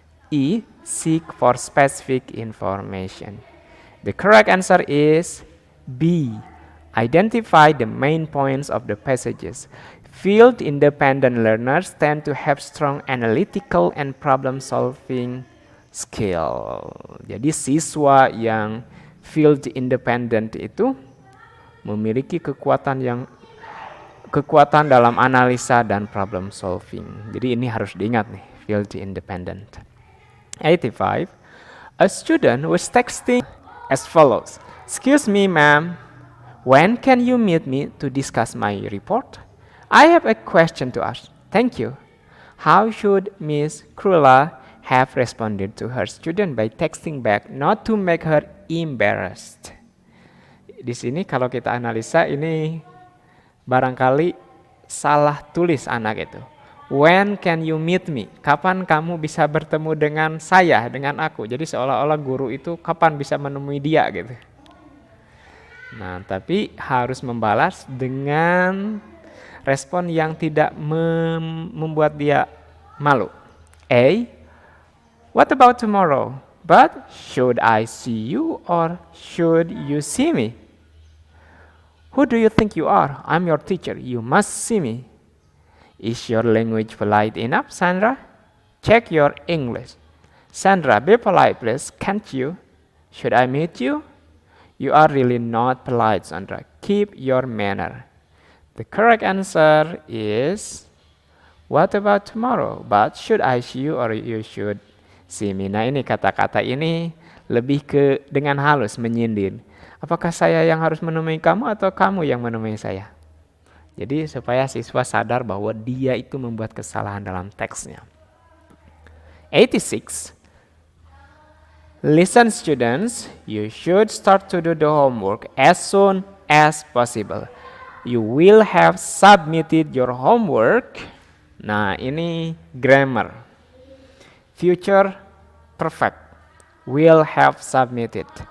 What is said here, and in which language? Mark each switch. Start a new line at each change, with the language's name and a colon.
English: E. Seek for specific information. The correct answer is B. Identify the main points of the passages. Field independent learners tend to have strong analytical and problem-solving skill.
Indonesian: Jadi siswa yang field independent itu memiliki kekuatan dalam analisa dan problem solving. Jadi ini harus diingat nih, field independent. 85.
English: A student was texting as follows. Excuse me, ma'am. When can you meet me to discuss my report? I have a question to ask. Thank you. How should Miss Krula have responded to her student by texting back not to make her embarrassed?
Indonesian: Di sini kalau kita analisa ini barangkali salah tulis anak itu.
English: When can you meet me?
Indonesian: Kapan kamu bisa bertemu dengan saya, dengan aku? Jadi seolah-olah guru itu kapan bisa menemui dia gitu. Nah, tapi harus membalas dengan respon yang tidak membuat dia malu.
English: A. What about tomorrow? But should I see you or should you see me? Who do you think you are? I'm your teacher. You must see me. Is your language polite enough, Sandra? Check your English. Sandra, be polite, please. Can't you? Should I meet you? You are really not polite, Sandra. Keep your manner. The correct answer is, what about tomorrow? But should I see you or you should see me?
Indonesian: Nah, ini kata-kata ini lebih ke dengan halus menyindir. Apakah saya yang harus menemui kamu atau kamu yang menemui saya? Jadi supaya siswa sadar bahwa dia itu membuat kesalahan dalam teksnya. 86.
English: Listen students, you should start to do the homework as soon as possible. You will have submitted your homework.
Indonesian: Nah, ini grammar.
English: Future perfect. Will have submitted.